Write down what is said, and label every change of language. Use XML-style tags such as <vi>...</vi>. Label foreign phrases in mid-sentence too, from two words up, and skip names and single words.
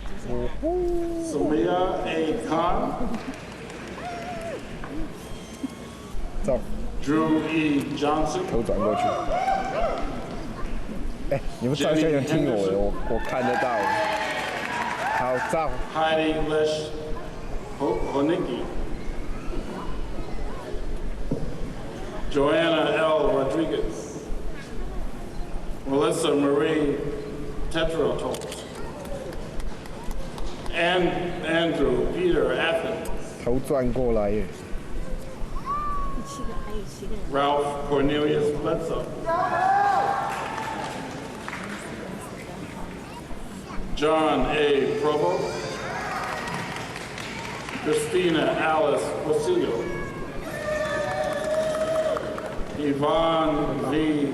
<en>Samia A. Khan,</en> <zh>照，</zh> <en>Drew E. Johnson,</en> <zh>头转过去。哎，你们照相要听我的，我看得到。好，照。</zh> <en>Heidi Lesh Honicki, Joanna L. Rodriguez, Melissa Marie Tetratot, and Andrew Peter Athens,</en> <zh>头转过来耶。</zh> <en>Ralph Cornelius Bledsoe, John A. Provo, Christina Alice Rosillo, Yvonne V.</en>